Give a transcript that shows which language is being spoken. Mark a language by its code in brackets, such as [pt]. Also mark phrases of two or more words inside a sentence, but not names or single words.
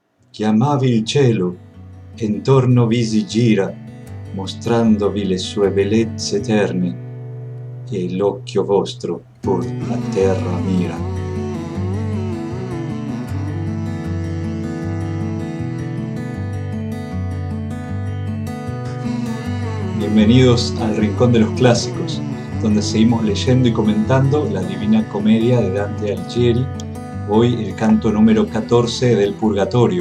[it] Chiamavi il cielo, e intorno vi si gira, mostrandovi le sue bellezze eterne, e l'occhio vostro pur a terra mira. [es] Bienvenidos al Rincón de los Clásicos, donde seguimos leyendo y comentando la Divina Comedia de Dante Alighieri, hoy el canto número 14 del Purgatorio.